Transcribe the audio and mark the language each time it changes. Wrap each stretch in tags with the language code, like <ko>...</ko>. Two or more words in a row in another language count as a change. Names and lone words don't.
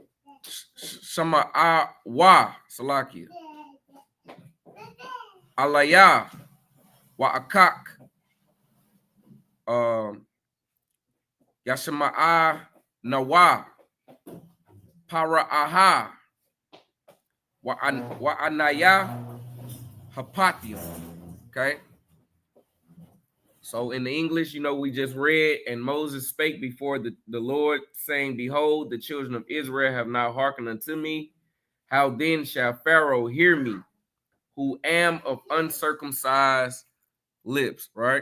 <en>Salakia, Alaya, Wa'akak, Yashama'a Nawa, Para'aha, Wa'anaya, Hapatio. Okay. So in the English, we just read, and Moses spake before the Lord, saying, behold, the children of Israel have not hearkened unto me. How then shall Pharaoh hear me, who am of uncircumcised lips, right?</en>